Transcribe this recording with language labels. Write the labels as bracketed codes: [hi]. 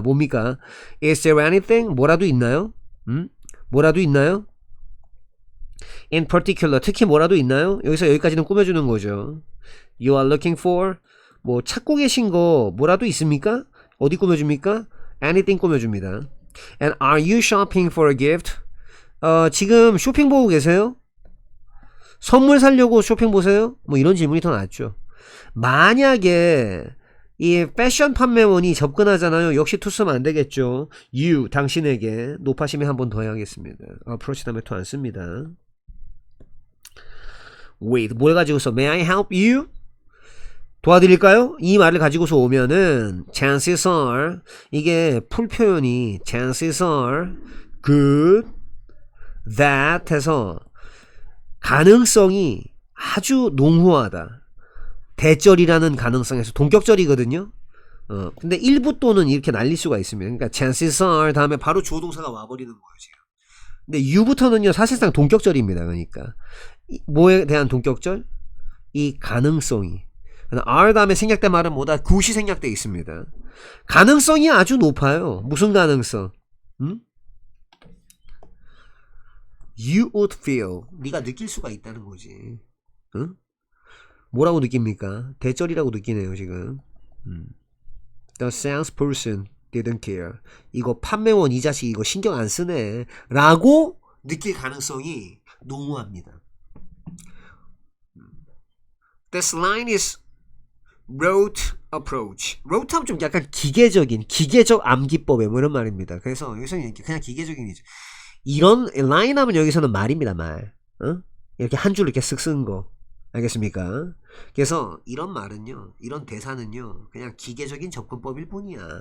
[ko] 뭡니까? [en] Is there anything? [ko] 뭐라도 있나요? 뭐라도 있나요? [en] In particular [ko] 특히 뭐라도 있나요? 여기서 여기까지는 꾸며주는 거죠. [en] You are looking for [ko] 뭐 찾고 계신 거 뭐라도 있습니까? 어디 꾸며줍니까? Anything 꾸며줍니다. [en] And are you shopping for a gift? [ko] 지금 쇼핑 보고 계세요? 선물 사려고 쇼핑 보세요? 뭐 이런 질문이 더 낫죠. 만약에 이 패션 판매원이 접근하잖아요. 역시 to 쓰면 안 되겠죠. you 당신에게 높아심에 한 번 더 해야겠습니다. approach 다음에 to 안 씁니다. [en] with [ko] 뭘 가지고서 [en] may I help you? [ko] 도와드릴까요? 이 말을 가지고서 오면은 [en] chances are [ko] 이게 풀 표현이 [en] chances are good that [ko] 해서 가능성이 아주 농후하다. 대절이라는 가능성에서 동격절이거든요. 근데 일부 또는 이렇게 날릴 수가 있습니다. 그러니까 [en] chances are [ko] 다음에 바로 주어 동사가 와버리는 거예요 지금. 근데 you부터는요 사실상 동격절입니다. 그러니까 뭐에 대한 동격절? 이 가능성이. are 다음에 생략된 말은 뭐다? 굿이 생략돼 있습니다. 가능성이 아주 높아요. 무슨 가능성? [en] You would feel. [ko] 네가 느낄 수가 있다는 거지. 응? 뭐라고 느낍니까? 대절이라고 느끼네요 지금. [en] The salesperson didn't care. [ko] 이거 판매원 이 자식 이거 신경 안 쓰네 라고 느낄 가능성이 농후합니다. [en] This line is rote approach. [ko] rote 하면 좀 약간 기계적 암기법에 뭐 이런 말입니다. 그래서 여기서는 그냥 기계적인이죠. 이런 라인 하면 여기서는 말입니다. 말. 이렇게 한 줄 이렇게 쓱 쓴 거. 알겠습니까? 그래서 이런 말은요, 이런 대사는요, 그냥 기계적인 접근법일 뿐이야.